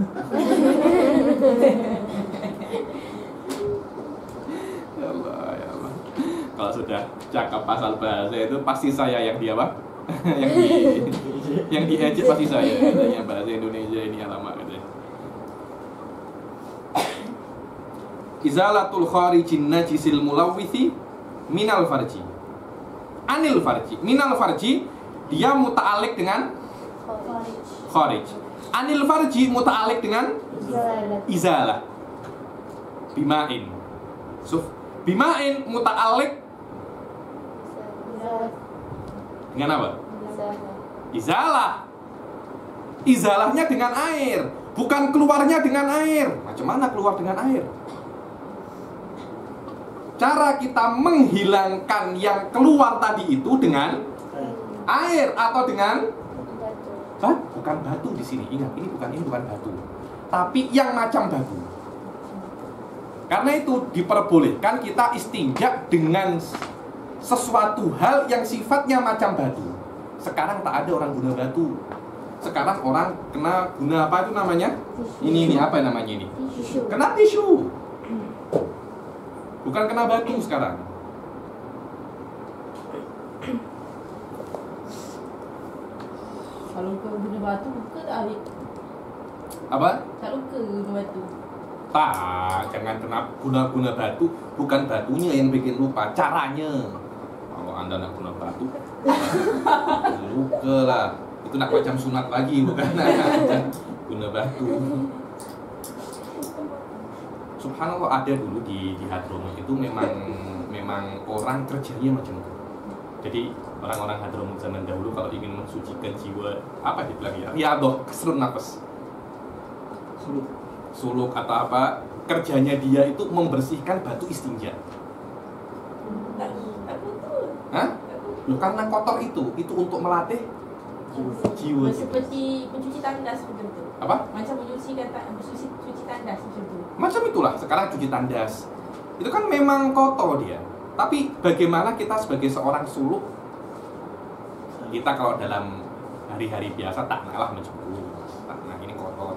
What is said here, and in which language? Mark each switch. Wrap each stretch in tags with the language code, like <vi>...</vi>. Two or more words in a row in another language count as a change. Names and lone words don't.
<ms>Ya Allah. Kalau sudah cakap pasal bahasa itu pasti saya yang di apa? yang diejek pasti saya. Katanya bahasa Indonesia ini alamak katanya.</ms> <ar>إزالة الخارج النجس الملوث من الفرج. عن الفرج. من الفرج</ar> <ms>dia muta'alik dengan kharij.</ms> <ar>عن الفرج</ar> <ms>muta'alik dengan izalah. Bima'in. Bima'in muta'alik dengan apa? Izalah. Izalahnya dengan air, bukan keluarnya dengan air. Macam mana keluar dengan air? Cara kita menghilangkan yang keluar tadi itu dengan air atau dengan bukan batu di sini. Ingat, ini bukan batu. Tapi yang macam batu. Karena itu diperbolehkan kita istinja dengan sesuatu hal yang sifatnya macam batu. Sekarang tak ada orang guna batu. Sekarang orang guna apa itu namanya? Ini apa namanya ini? Kena tisu. Bukan kena batu sekarang. Kalau kau guna batu, buka tak Arif? Apa? Tak luka guna batu. Tak, jangan kena guna batu. Bukan batunya yang bikin lupa, caranya. Kalau Anda nak guna batu, luka lah. Itu nak macam sunat lagi, bukan guna batu. Subhanallah, ada dulu di Hadramut itu memang orang kerjanya macam itu. Jadi orang-orang Hadramut zaman dahulu kalau ingin mensucikan jiwa, apa dibilang ya?</ms> <ar>رياضة، كسر النفس.</ar> <ms>Suluk atau apa, kerjanya dia itu membersihkan batu istinja. Tak betul. Hah? Loh, karena kotor itu untuk melatih jiwa. Seperti mencuci tandas macam tu. Apa? Macam cuci tandas macam tu. Macam itulah sekarang cuci tandas. Itu kan memang kotor dia. Tapi bagaimana kita sebagai seorang suluk, kita kalau dalam hari-hari biasa tak naklah mencukur, tak nak ini kotor.</ms>